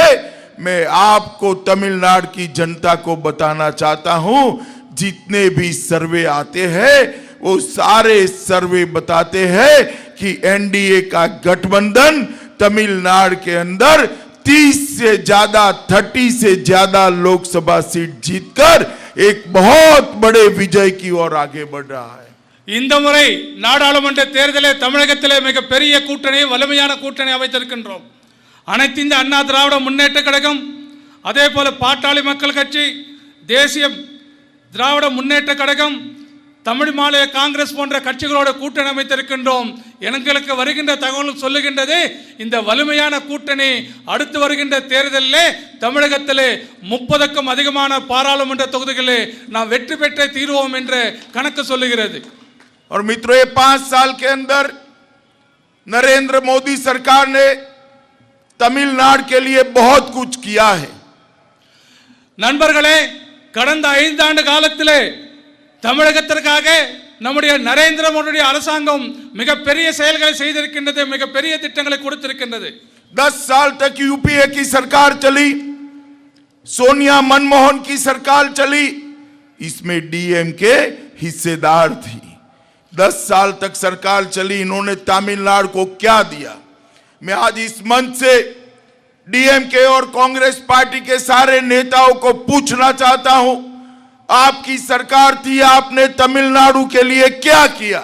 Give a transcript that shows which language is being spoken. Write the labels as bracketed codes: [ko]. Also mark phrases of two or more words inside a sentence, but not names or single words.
[hi] मैं आपको तमिलनाडु की जनता को बताना चाहता हूं, जितने भी सर्वे आते हैं वो सारे सर्वे बताते हैं कि एनडीए का गठबंधन तमिलनाडु के अंदर 30 से ज्यादा लोकसभा सीट जीतकर एक बहुत बड़े विजय की ओर आगे बढ़ रहा है। [ta] இந்த முறை நாடாளுமன்ற தேர்தலில் தமிழகத்திலே மிகப்பெரிய கூட்டணி, வலிமையான கூட்டணி அமைத்திருக்கின்றோம். அனைத்து இந்த அண்ணா திராவிட முன்னேற்ற கழகம், அதே போல பாட்டாளி மக்கள் கட்சி, தேசிய திராவிட முன்னேற்ற கழகம், தமிழ் மாநில காங்கிரஸ் போன்ற கட்சிகளோட கூட்டணி அமைத்திருக்கின்றோம். எங்களுக்கு வருகின்ற தகவல் சொல்லுகின்றது, இந்த வலிமையான கூட்டணி அடுத்து வருகின்ற தேர்தலிலே தமிழகத்திலே 30க்கும் அதிகமான பாராளுமன்ற தொகுதிகளிலே நாம் வெற்றி பெற்றே தீர்வோம் என்று கணக்கு சொல்லுகிறது. [hi] और मित्रों, ये 5 साल के अंदर नरेंद्र मोदी सरकार ने तमिलनाडु के लिए बहुत कुछ किया है। [ta] நண்பர்களே, கடந்த 5 ஆண்டு காலத்திலே தமிழகத்திற்காக நம்முடைய நரேந்திர மோடி அரசாங்கம் மிகப்பெரிய செயல்களை செய்திருக்கின்றது, மிகப்பெரிய திட்டங்களை கொடுத்திருக்கின்றது. [hi] 10 साल तक यूपीए की सरकार चली, सोनिया मनमोहन की सरकार चली, इसमें डीएमके हिस्सेदार थी। 10 साल तक सरकार चली, इन्होंने तमिलनाडु को क्या दिया? मैं आज इस मंच से डीएमके और कांग्रेस पार्टी के सारे नेताओं को पूछना चाहता हूं, आपकी सरकार थी, आपने तमिलनाडु के लिए क्या किया?